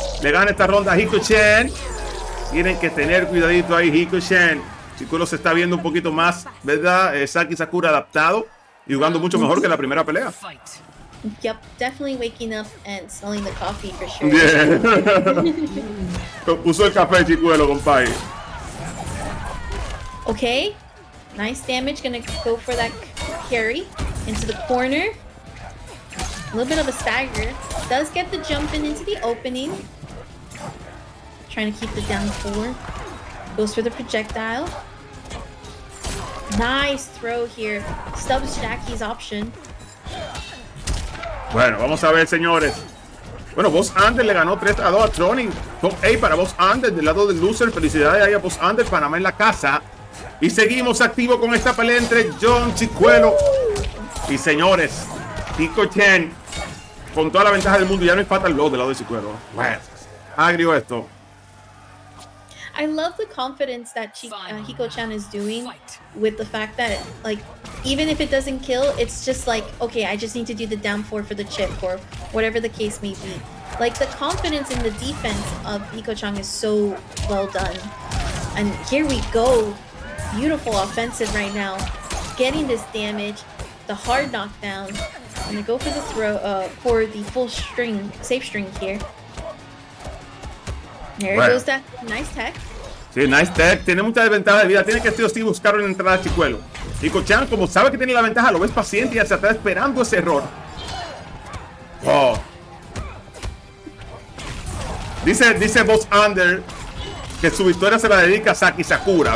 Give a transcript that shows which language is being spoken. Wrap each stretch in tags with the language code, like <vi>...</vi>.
<es>Le gana esta ronda a Hikochan. Tienen que tener cuidadito ahí, Hikochan. Chicuelo se está viendo un poquito más, ¿verdad? Saki Sakura adaptado y jugando mucho mejor que la primera pelea.</es> <en>Yep, definitely waking up and smelling the coffee for sure. Yeah.</en> <es>Puso el café, Chicuelo, compadre.</es> <en>Okay, nice damage. Gonna go for that carry into the corner. A little bit of a stagger. Does get the jump into the opening. Trying to keep the down 4. Goes for the projectile. Nice throw here. Stubs Jackie's option.</en> <es>Bueno, vamos a ver, señores. Bueno, Bossander le ganó 3-2 a Tronic. Top 8 para Bossander del lado del loser. Felicidades ahí a Bossander, Panamá en la casa. Y seguimos activos con esta pelea entre John Chicuelo y, señores, Hikochan con toda la ventaja del mundo. Ya no hay fatal low del lado de Chicuelo. Bueno, agrio esto.</es> <en>I love the confidence that Hikochan is doing with the fact that, like, even if it doesn't kill, it's just like, okay, I just need to do the down 4 for the chip or whatever the case may be. Like, the confidence in the defense of Hikochan is so well done. And here we go. Beautiful offensive right now. Getting this damage, the hard knockdown. I'm gonna go for the throw, for the full string, safe string here. There goes that nice tech.</en> <es>Sí,</es> <en>nice tech.</en> <es>Tiene mucha desventaja de vida. Tiene que sí buscar una entrada a Chicuelo. Hikochan, como sabe que tiene la ventaja, lo ves paciente y hacia atrás esperando ese error. Oh. Dice Bossander que su victoria se la dedica a Saki Sakura.</es>